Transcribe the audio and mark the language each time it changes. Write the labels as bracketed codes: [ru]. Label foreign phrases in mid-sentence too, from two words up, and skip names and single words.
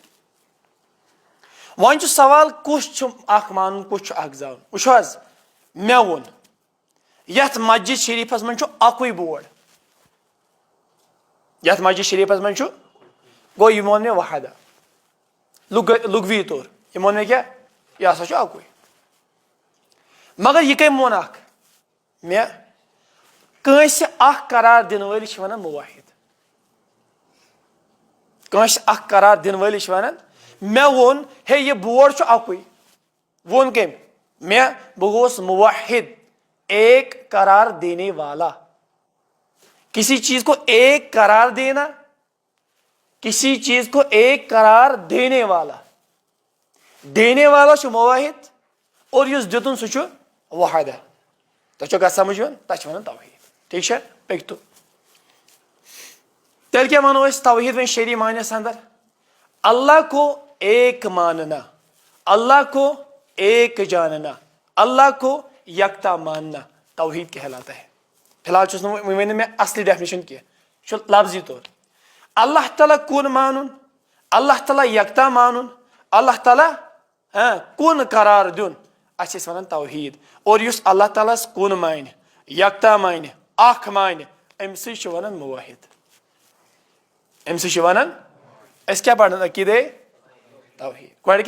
[ks] وۄنۍ چھُ سوال کُس چھُ اکھ مانُن کُس چھُ اکھ زانُن وٕچھو حظ مےٚ ووٚن یتھ مسجد شریفس منٛز چھُ اکُے بورڈ یتھ مسجد شریفس منٛز چھُ گوٚو یہِ ووٚن مےٚ وحدہ لغوی طور یہِ ووٚن مےٚ کیٛاہ یہِ ہسا چھُ اکُے مگر یہِ کٔمۍ ووٚن اکھ مےٚ کٲنٛسہِ اکھ قرار دِنہٕ وٲلِس چھِ ونان موحد کٲنٛسہِ اکھ قرار دِنہٕ وٲلِس چھِ ونان مےٚ ووٚن ہے یہِ بورڈ چھُ اکُے ووٚن کٔمۍ مےٚ بہٕ گوٚوُس موحد [ur] ایک قرار دینے والا کسی چیز کو ایک قرار دینا کسی چیز کو ایک قرار دینے [ks] والا چھُ موحد اور یُس دِتُن سُہ چھُ وحدہ تۄہہِ چھو کتھ سمجھ یِوان تتھ چھِ ونان توحیٖد ٹھیک چھا پٔکۍتو تیٚلہِ کیٛاہ ونو أسۍ توحیٖد وۄنۍ شرعی معنیس اندر [ur] اللہ کو ایک ماننا اللہ کو ایک جاننا اللہ کو یکتا ماننا توحید کہلاتا ہے [ks] فی الحال چھُس نہٕ وۄنۍ ؤنِو مےٚ اصلی ڈیفنیشن کینٛہہ یہِ چھُ لفظی طور اللہ تعالیٰ کُن مانُن اللہ تعالیٰ یکتا مانُن اللہ تعالیٰ کُن قرار دیُن اتھ چھِ أسۍ ونان توحیٖد اور یُس اللہ تعالیٰ ہس کُن مانہِ یکتا مانہِ اکھ مانہِ أمسٕے چھِ ونان موحد أمسٕے چھِ ونان أسۍ کیٛاہ پران عقیدے توحیٖد گۄڈٕ